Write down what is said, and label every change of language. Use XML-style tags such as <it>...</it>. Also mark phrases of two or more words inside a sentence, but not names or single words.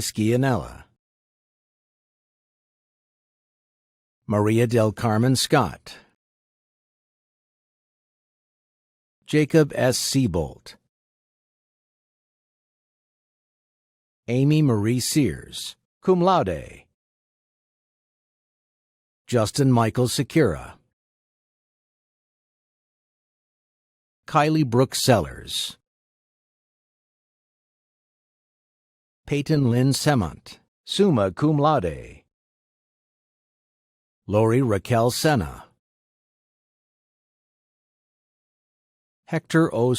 <en>Scianella, Maria del Carmen Scott, Jacob S. Seabolt, Amy Marie Sears,</en> <la>cum laude,</la> <en>Justin Michael Secura, Kylie Brooke Sellers, Peyton Lynn Semont,</en> <la>summa cum laude,</la> <en>Lori Raquel Senna, Hector O.</en>